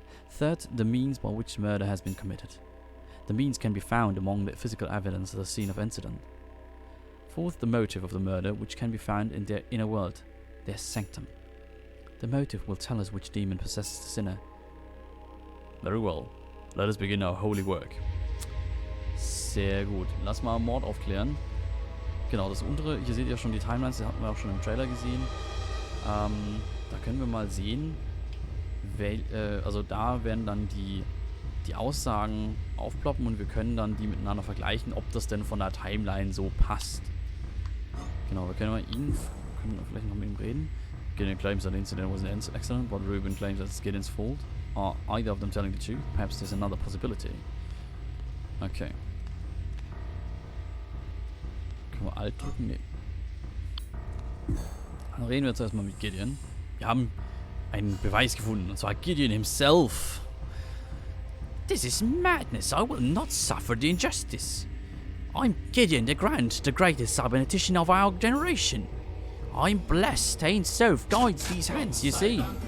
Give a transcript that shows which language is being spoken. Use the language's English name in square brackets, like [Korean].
[English] Third, the means by which murder has been committed. The means can be found among the physical evidence at the scene of incident. Fourth, the motive of the murder, which can be found in their inner world, their sanctum. The motive will tell us which demon possesses the sinner. Very well. Let us begin our holy work. [German] Sehr gut. Lass mal Mord aufklären. Genau, das untere, hier seht ihr schon die Timelines, die hatten wir auch schon im Trailer gesehen. Da können wir mal sehen, also da werden dann die Aussagen aufploppen und wir können dann die miteinander vergleichen, ob das denn von der Timeline so passt. Genau, wir können vielleicht noch mit ihm reden. [English] Gideon claims that the incident was an accident, but Reuben claims that it's Gideon's fault. Are either of them telling the truth? Perhaps there's another possibility. Okay. [German] Können wir Alt drücken? Nee. Dann reden wir jetzt erstmal mit Gideon. Wir haben einen Beweis gefunden, und zwar Gideon [English] himself. This is madness. I will not suffer the injustice. I'm Gideon the Grand, the greatest cybernetician of our generation. I'm blessed. Ain't so guides these hands, you see.